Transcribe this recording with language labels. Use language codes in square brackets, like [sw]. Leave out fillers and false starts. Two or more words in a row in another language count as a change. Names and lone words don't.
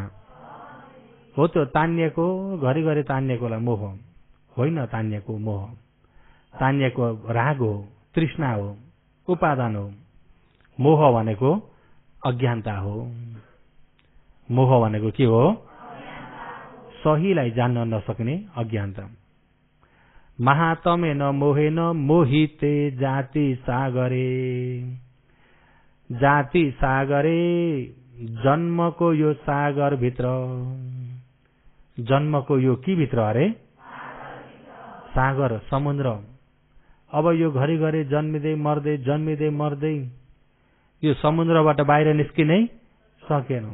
[ne] हो त्यो तानिएको, घरिघरि तानिएकोलाई मोह होइन। तानिएको मोह, तानिएको राग हो, तृष्णा हो, उपादान हो। मोह भनेको अज्ञानता हो। मोह भनेको के हो? सहीलाई जान्न नसक्ने अज्ञानता। [sa] महातमे न मोहे न मोहिते जाति सागरे। जाति सागरे, [ne] जन्मको यो सागर भित्र। जन्मको यो के भित्र अरे? सागर, समुद्र। अब यो घरिघरि जन्मिँदै मर्दै जन्मिँदै मर्दै यो समुद्रबाट बाहिर निस्किनै सकेनौं।